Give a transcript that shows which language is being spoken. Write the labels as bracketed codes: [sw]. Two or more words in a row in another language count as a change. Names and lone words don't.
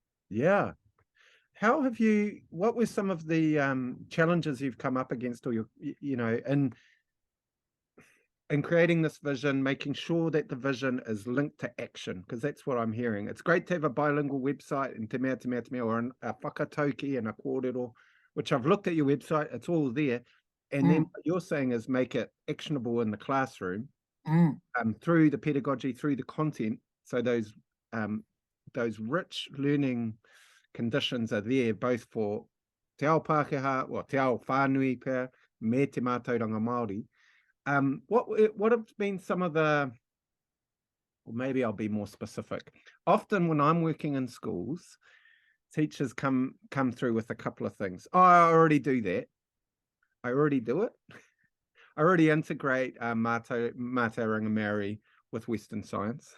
[en] What were some of the challenges you've come up against, or in creating this vision, making sure that the vision is linked to action? Because that's what I'm hearing. It's great to have a bilingual website and [mi] te mea, [en] or a whakatauki and a kōrero, which I've looked at your website, it's all there. And then what you're saying is make it actionable in the classroom, through the pedagogy, through the content. So those rich learning conditions are there, both for [mi] Te Ao Pākehā, [en] or [mi] Te Ao Whānui pēr, me te mātauranga Māori. [en] What have been some of the, or maybe I'll be more specific, often when I'm working in schools, teachers come through with a couple of things. Oh, I already do that. I already do it. I already integrate [mi] Mate Rangamari [en] with Western science.